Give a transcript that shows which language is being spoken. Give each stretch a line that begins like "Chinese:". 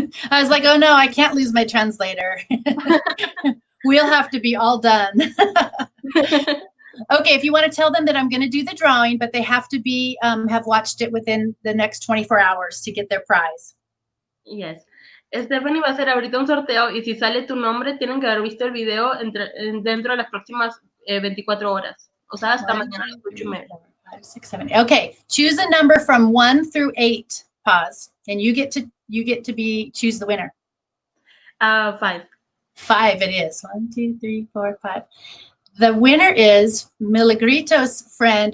English: I was like, oh no, I can't lose my translator. We'll have to be all done. Okay, if you want to tell them that I'm going to do the drawing, but they have to be have watched it within the next 24 hours to get their prize. Yes.
Spanish: Stephanie va a hacer ahorita un sorteo y si sale tu nombre tienen que haber visto el video dentro de las próximas 24 horas. O sea, hasta mañana a las 8:30.
English: 5, 6, 7. Okay, choose a number from 1 through 8. Pause, and you get to choose the winner. 5. 5 it is. 1, 2, 3, 4, 5. The winner is Miligrito's friend.